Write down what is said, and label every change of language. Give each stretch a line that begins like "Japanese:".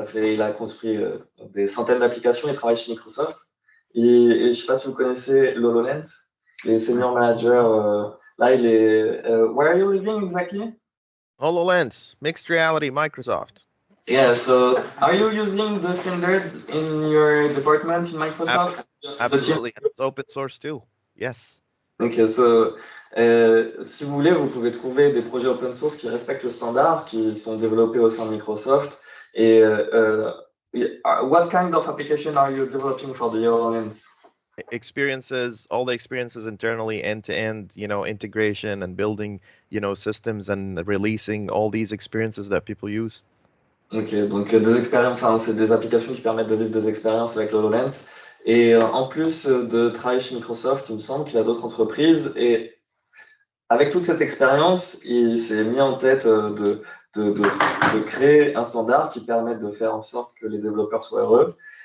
French: Il a construit des centaines d'applications. Il travaille chez Microsoft. Et je ne sais pas si vous connaissez l'HoloLens, les senior managers. Là, il est.
English: Where are you living exactly? HoloLens, mixed reality, Microsoft. Yeah, so are you using the standards in your department in Microsoft? Absolutely. It's open source too. Yes.
French: Ok,
English: so,
French: si vous voulez, vous pouvez trouver des projets open source qui respectent le standard, qui sont développés au sein de Microsoft. Et
English: what kind of application are you developing for the HoloLens? Experiences, all the experiences internally, end-to-end, integration and building, systems and releasing all these experiences that people use.
French: Ok, donc des expériences, enfin, c'est des applications qui permettent de vivre des expériences avec l'HoloLens. Et en plus de travailler chez Microsoft, il me semble qu'il y a d'autres entreprises. Et avec toute cette expérience, il s'est mis en tête de créer un standard qui permette de faire en sorte que les développeurs soient heureux.